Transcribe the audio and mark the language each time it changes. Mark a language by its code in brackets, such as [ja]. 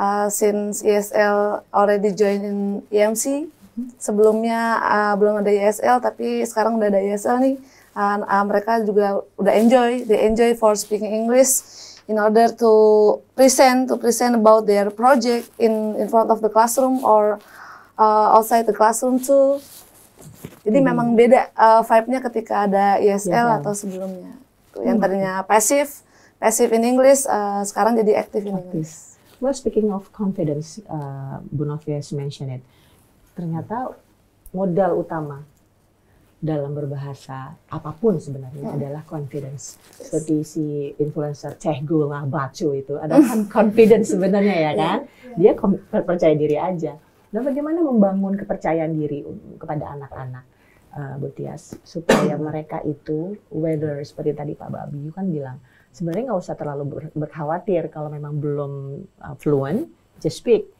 [en] Since ESL already join in EMC, [id] sebelumnya belum ada ESL, tapi sekarang udah ada ESL nih. Mereka juga udah [en] they enjoy for speaking English in order to present about their project in front of the classroom or outside the classroom too. [id] Jadi memang beda vibe-nya ketika ada ESL atau sebelumnya. Yang tadinya [en] passive in English, [id] sekarang jadi [en] active in English. Well, speaking of confidence, Bu Novias mentioned it. [id] Ternyata modal utama dalam berbahasa apapun sebenarnya adalah confidence. Seperti si influencer Teh Gula Bacu itu adalah confidence sebenarnya ya kan. Dia percaya diri aja. Nah, bagaimana membangun kepercayaan diri kepada anak-anak, Bu Tias, supaya mereka itu, whether seperti tadi Pak Babiu kan bilang, sebenarnya nggak usah terlalu berkhawatir kalau memang belum fluent, [en] just speak.